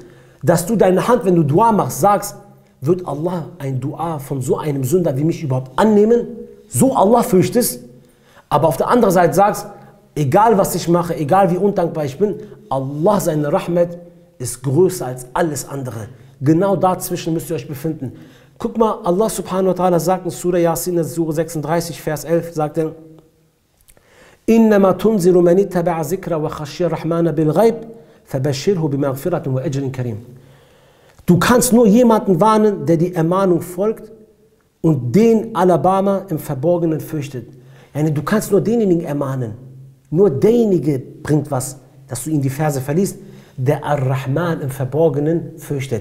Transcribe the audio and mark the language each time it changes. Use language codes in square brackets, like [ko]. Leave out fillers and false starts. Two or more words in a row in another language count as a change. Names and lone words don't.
[de] Dass du deine Hand, wenn du Dua machst, sagst, wird Allah ein Dua von so einem Sünder wie mich überhaupt annehmen? So Allah fürchtest, aber auf der anderen Seite sagst, egal was ich mache, egal wie undankbar ich bin, Allah, seine Rahmat ist größer als alles andere. Genau dazwischen müsst ihr euch befinden. Guck mal, Allah [ar] سبحانه وتعالى [de] sagt in Surah Yasin, Surah 36, Vers 11, sagt er, [ar] إنما تنذر من اتبع ذكر وخشي الرحمن بالغيب فبشره بمغفرة وأجر كريم. [de] Du kannst nur jemanden warnen, der die Ermahnung folgt und den Alabama im Verborgenen fürchtet. Du kannst nur denjenigen ermahnen. Nur derjenige bringt was, dass du ihm die Verse verliest, der Ar-Rahman im Verborgenen fürchtet.